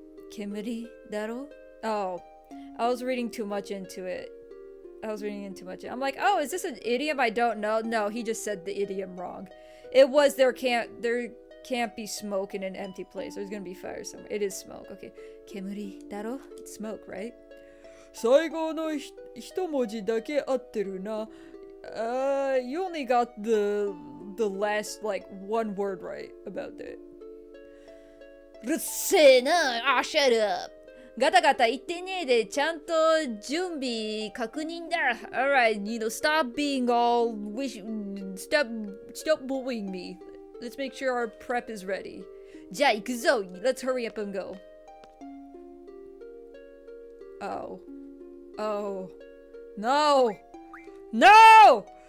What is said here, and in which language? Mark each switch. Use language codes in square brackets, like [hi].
[ja] Kemuri daro? [en] Oh. I was reading too much into it. I was reading in too much. I'm like, oh, is this an idiom I don't know? No, he just said the idiom wrong. It was there can't be smoke in an empty place. There's gonna be fire somewhere. It is smoke. Okay. [ja] Kemuri daro? [en] It's smoke, right? [ja] 最後の一文字だけ合ってるな。 [en] You only got the last like one word right about that. [ja] うるせえな。あ、 [en] shut up. [ja] ガタガタ言ってねえでちゃんと準備確認だ。 [en] Alright, stop being all stop bullying me. Let's make sure our prep is ready. [ja] じゃあ行くぞ. [en] Let's hurry up and go. Oh. Oh. No! No! No!